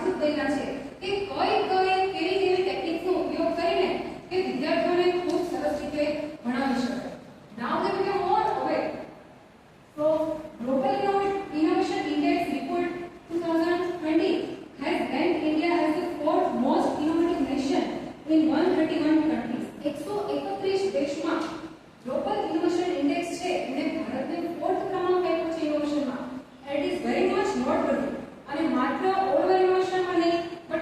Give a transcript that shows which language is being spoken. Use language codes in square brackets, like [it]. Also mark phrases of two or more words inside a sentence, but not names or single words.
[gu] બનેલા છે કે કેવી કેવી ટેકનિકનો ઉપયોગ કરીને કે વિદ્યાર્થીઓને ખૂબ સરસ રીતે ભણાવી શકાય. [en] Now they become more aware. So Global Innovation Index report 2020 has ranked India as the fourth most innovative nation in 131 countries. [gu] 131 દેશમાં ગ્લોબલ ઇનોવેશન ઇન્ડેક્સ છે એને ભારતને ફોર્થ ક્રમાંક આપ્યો છે ઇનોવેશનમાં. [en] It is very much noteworthy. [gu] અને માત્ર [en] over innovationમાં [gu] નહીં